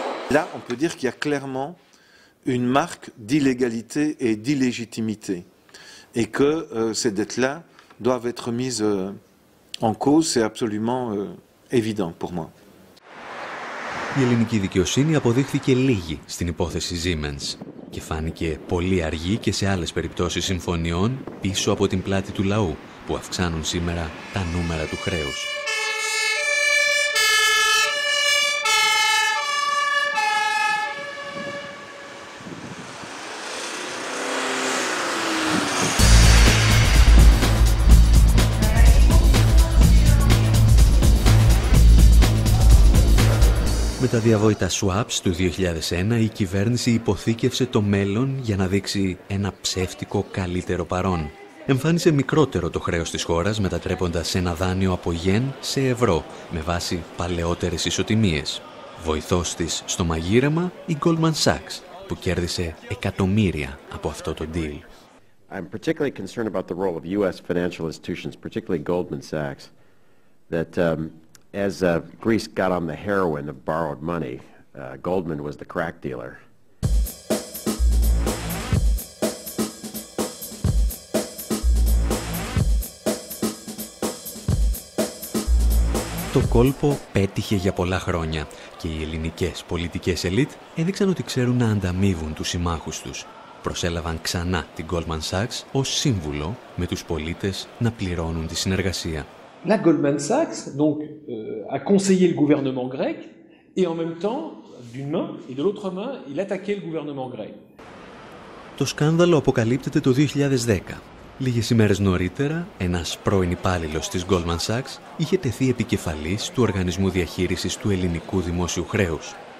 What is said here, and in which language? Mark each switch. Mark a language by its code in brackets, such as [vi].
[fr] Là, on peut dire qu'il y a clairement une marque d'illégalité et d'illégitimité et que ces dettes-là doivent être mises en cause, c'est absolument évident pour moi. [el] Η ελληνική δικαιοσύνη αποδείχθηκε λίγη στην υπόθεση Siemens και φάνηκε πολύ αργή και σε άλλες περιπτώσεις συμφωνιών πίσω από την πλάτη του λαού που αυξάνουν σήμερα τα νούμερα του χρέους. Με τα διαβόητα swaps του 2001 η κυβέρνηση υποθήκευσε το μέλλον για να δείξει ένα ψεύτικο καλύτερο παρόν. Εμφάνισε μικρότερο το χρέος της χώρας μετατρέποντας ένα δάνειο από γεν σε ευρώ με βάση παλαιότερες ισοτιμίες. Βοηθός της στο μαγείρεμα η Goldman Sachs που κέρδισε εκατομμύρια από αυτό το deal. [en] I'm particularly concerned about the role of U.S. financial institutions, particularly Goldman Sachs, that as Greece got on the heroin of borrowed money, Goldman was the crack dealer. [el] Το κόλπο πέτυχε για πολλά χρόνια και οι ελληνικές πολιτικές ελίτ έδειξαν ότι ξέρουν να ανταμείβουν τους συμμάχους τους. Προσέλαβαν ξανά την Goldman Sachs ως σύμβουλο με τους πολίτες να πληρώνουν τη συνεργασία. [fr] La Goldman Sachs donc a conseillé le gouvernement grec et en même temps d'une main et de l'autre main il attaquait le gouvernement grec. [el] Το σκάνδαλο αποκαλύπτεται το 2010. Λίγες ημέρες νωρίτερα, ένας πρώην υπάλληλος της Goldman Sachs είχε τεθεί επικεφαλής του Οργανισμού Διαχείρισης του Ελληνικού Δημόσιου Χρέους.